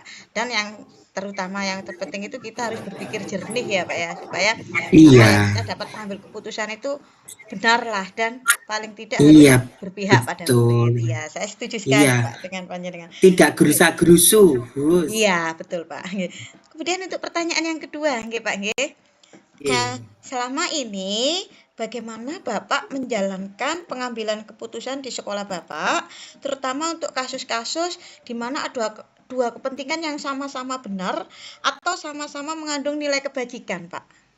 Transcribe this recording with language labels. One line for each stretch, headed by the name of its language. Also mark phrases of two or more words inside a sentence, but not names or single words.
Indonesian: Dan yang terutama yang terpenting itu kita harus berpikir jernih ya Pak ya, supaya kita dapat mengambil keputusan itu benar lah dan paling tidak harus berpihak pada murid. Ya, saya setuju sekali Pak dengan panjenengan. Tidak gerusa-gerusu, Bos. Iya, betul Pak. Kemudian untuk pertanyaan yang kedua,
Javanese: nggih Pak nggih.
Indonesian: Selama ini bagaimana Bapak menjalankan pengambilan keputusan di sekolah Bapak, terutama untuk kasus-kasus di mana ada dua kepentingan yang sama-sama benar atau sama-sama mengandung nilai kebajikan, Pak?